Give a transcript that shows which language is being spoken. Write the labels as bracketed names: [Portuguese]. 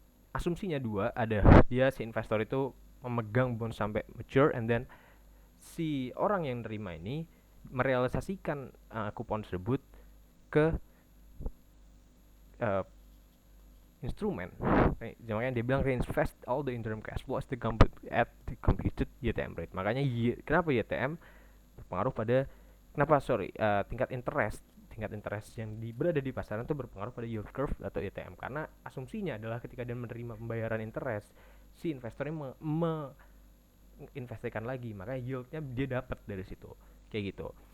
[Indonesian] Asumsinya dua, ada dia si investor itu memegang bond sampai mature, and then si orang yang nerima ini merealisasikan kupon tersebut ke instrumen. Makanya dia bilang [English] reinvest all the interim cash flow at the computed YTM rate. [Indonesian] Makanya kenapa YTM berpengaruh pada tingkat interest yang berada di pasaran itu berpengaruh pada yield curve atau YTM, karena asumsinya adalah ketika dia menerima pembayaran interest, si investornya investasikan lagi, maka yieldnya dia dapat dari situ, kayak gitu.